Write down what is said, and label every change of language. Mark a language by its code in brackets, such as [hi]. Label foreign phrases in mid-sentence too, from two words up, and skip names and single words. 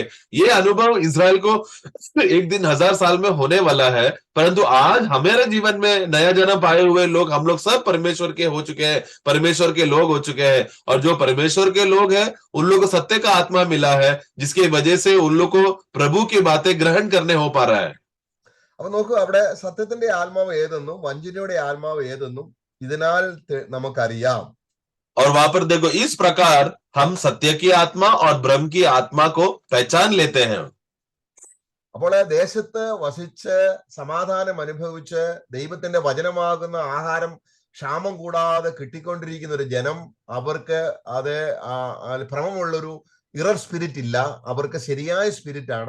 [hi] ये अनुभव इज़राइल को एक दिन 1000 साल में होने वाला है। परंतु आज हमारे जीवन में नया जन्म पाए हुए लोग, हम लोग सब परमेश्वर के हो चुके हैं, परमेश्वर के लोग हो चुके हैं। और जो परमेश्वर के लोग हैं उन लोगों को सत्य का आत्मा मिला है, जिसकी वजह से उन लोग को प्रभु की बातें ग्रहण करने हो पा रहा है। [ml] അപ്പൊ നോക്കൂ, അവിടെ സത്യത്തിന്റെ ആത്മാവ് ഏതെന്നും വഞ്ചനയുടെ ആത്മാവ് ഏതെന്നും ഇതിനാൽ നമുക്കറിയാം. [hi] और वहां पर देखो, इस प्रकार हम सत्य की आत्मा और ब्रह्म की आत्मा को पहचान लेते हैं। [ml] അപ്പോൾ ദേശത്ത് വസിച്ച് സമാധാനം അനുഭവിച്ച് ദൈവത്തിന്റെ വചനമാകുന്ന ആഹാരം ക്ഷാമം കൂടാതെ കിട്ടിക്കൊണ്ടിരിക്കുന്ന ഒരു ജനം, അവർക്ക് അത് ഭ്രമമുള്ളൊരു [en] error spirit [ml] ഇല്ല, അവർക്ക് ശരിയായ സ്പിരിറ്റ് ആണ്.